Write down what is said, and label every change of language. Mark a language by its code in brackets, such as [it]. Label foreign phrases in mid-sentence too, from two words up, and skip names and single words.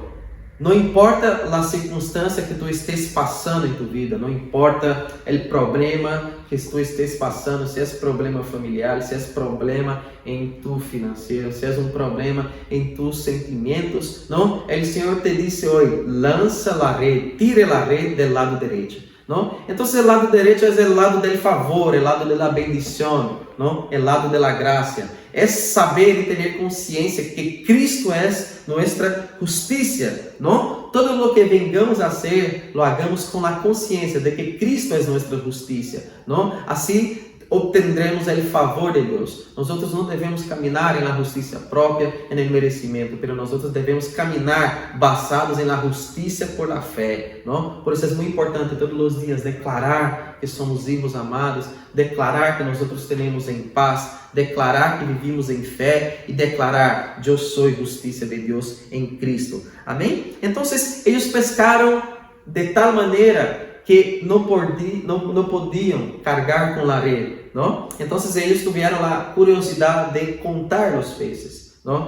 [pt] Não importa a circunstância que tu estés passando em tu vida, não importa o problema que tu estés passando, se é problema familiar, se é problema em tu financeiro, se é problema em tus sentimentos, não? O Senhor te disse hoje, lança a rede, tire a rede do lado direito. [es] ¿No? Entonces el lado derecho es el lado del favor, el lado de la bendición, ¿no? El lado de la gracia. Es saber y tener conciencia que Cristo es nuestra justicia, ¿no? Todo lo que vengamos a hacer, lo hagamos con la conciencia de que Cristo es nuestra justicia, ¿no? Así obtendremos el favor de Deus. [pt] Nosotros não devemos caminhar na justiça própria, no merecimento, [es] pero nosotros [pt] devemos caminhar basados na justiça [es] por la fé, [pt] não? Por isso é muito importante todos os dias declarar que somos hijos amados, declarar que [es] nosotros tenemos [pt] em paz, declarar que vivimos em fé e declarar, eu sou justiça de Deus em Cristo. Amém? Então, eles pescaram de tal maneira que não podiam cargar com a rede, não? Então eles tiveram a curiosidade de contar os peces, não?